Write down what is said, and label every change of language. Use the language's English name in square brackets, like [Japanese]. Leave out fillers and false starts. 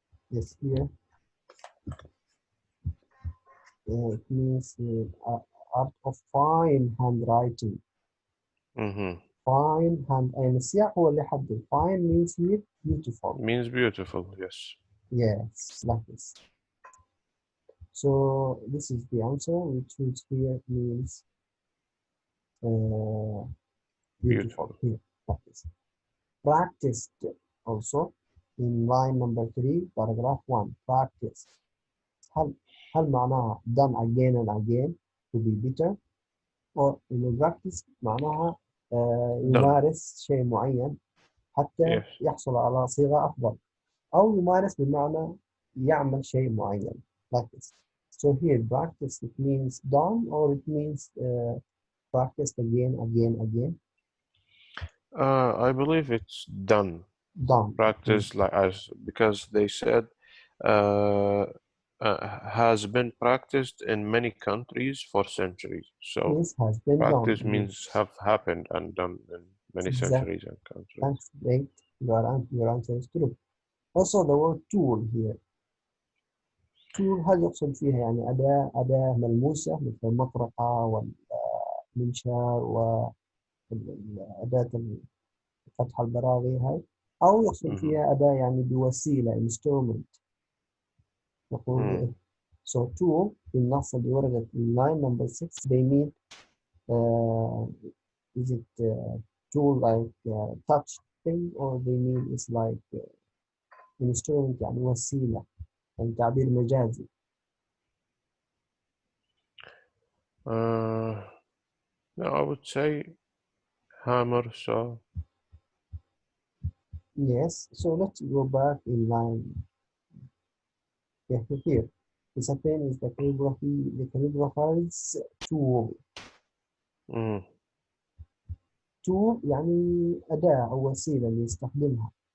[English] Yes, here. It means art of fine handwriting. Fine hand, and [Arabic] السياق هو اللي يحدد. [English] Fine means here beautiful. Means beautiful, yes. Yes, like this. So this is the answer. We choose here means beautiful. Here, like this. Practiced also in line number 3, paragraph 1. Practice. [Arabic] هل معناها [English] done again and again to be better, [Arabic] or إنه practice معناها يمارس شيء معين حتى يحصل على صيغة أفضل، أو يمارس بمعنى يعمل شيء معين. [English] Like this. So here practice, it means done, or it means practiced again. I believe it's done. Done. Practice like as because they said has been practiced in many countries for centuries. So Yes, has been done. practice means have happened and done in many Exactly. centuries and countries. That's great. Your answer is true. Also, the word tool here. [Arabic] tool هل يقصد فيها يعني أداة ملموسة مثل المطرقة والمنشار وأداة فتح البراغي هاي، أو يقصد فيها أداة يعني بوسيلة instrument. نقول [English] so tool [Arabic] بالنص اللي وردت [English] in line number 6 they mean is it tool like touch thing or they mean it's like instrument [Arabic] يعني وسيلة، يعني تعبير مجازي. [English] No, I would say hammer, saw. Yes, so let's go back in line. Yeah, here. The pen is the calligrapher's tool. [Arabic] tool يعني أداة أو وسيلة اللي يستخدمها.